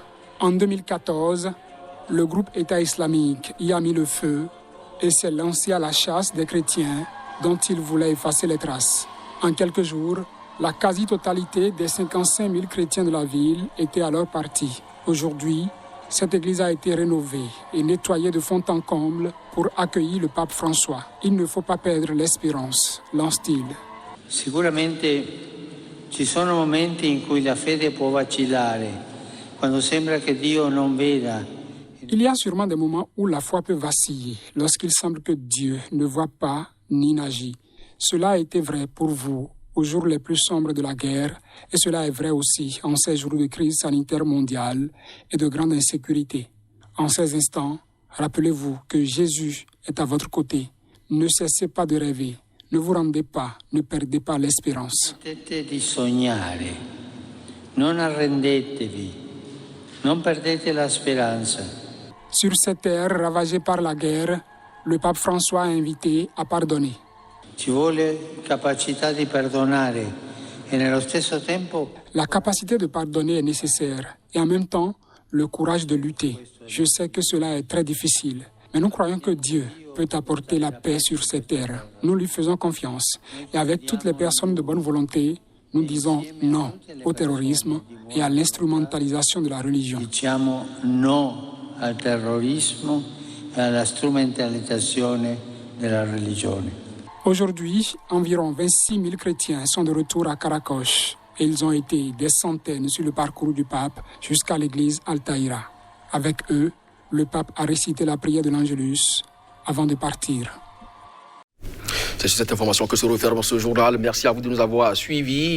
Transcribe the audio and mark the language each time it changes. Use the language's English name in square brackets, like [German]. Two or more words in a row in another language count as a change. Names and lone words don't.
[French] En 2014, le groupe État islamique y a mis le feu et s'est lancé à la chasse des chrétiens dont il voulait effacer les traces. En quelques jours, la quasi-totalité des 55 000 chrétiens de la ville étaient alors partis. Aujourd'hui, cette église a été rénovée et nettoyée de fond en comble pour accueillir le pape François. Il ne faut pas perdre l'espérance, lance-t-il. [Italian] Sicuramente ci sono momenti in cui la fede può vacillare, quando sembra che Dio non veda. [French] Il y a sûrement des moments où la foi peut vaciller, lorsqu'il semble que Dieu ne voit pas ni n'agit. Cela a été vrai pour vous aux jours les plus sombres de la guerre, et cela est vrai aussi en ces jours de crise sanitaire mondiale et de grande insécurité. En ces instants, rappelez-vous que Jésus est à votre côté. Ne cessez pas de rêver, ne vous rendez pas, ne perdez pas l'espérance. [Italian] Smettete di sognare, non arrendetevi, non perdete la speranza. [French] Sur cette terre ravagée par la guerre, le pape François a invité à pardonner. [Italian] Ci vuole capacità di perdonare e nello stesso tempo. [French] La capacité de pardonner est nécessaire et en même temps, le courage de lutter. Je sais que cela est très difficile, mais nous croyons que Dieu peut apporter la paix sur cette terre. Nous lui faisons confiance et avec toutes les personnes de bonne volonté, nous disons non au terrorisme et à l'instrumentalisation de la religion. [Italian] Diciamo no al terrorismo e alla strumentalizzazione della religione. [French] Aujourd'hui, environ 26 000 chrétiens sont de retour à Caracas et ils ont été des centaines sur le parcours du pape jusqu'à l'église Al-Tahira. Avec eux, le pape a récité la prière de l'Angélus avant de partir. C'est sur cette information que se referme ce journal. Merci à vous de nous avoir suivis.